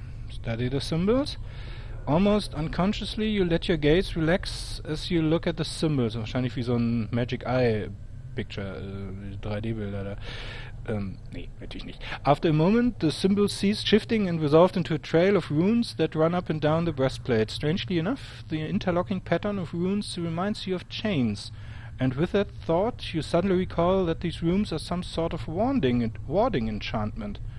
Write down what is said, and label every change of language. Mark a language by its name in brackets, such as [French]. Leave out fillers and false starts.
[English] Study the symbols. Almost unconsciously, you let your gaze relax as you look at the symbols. [German] Wahrscheinlich wie so ein Magic Eye Picture, 3D-Bilder da. Nee, natürlich nicht. [English] After a moment, the symbols cease shifting and resolved into a trail of runes that run up and down the breastplate. Strangely enough, the interlocking pattern of runes reminds you of chains. And with that thought, you suddenly recall that these runes are some sort of warding enchantment.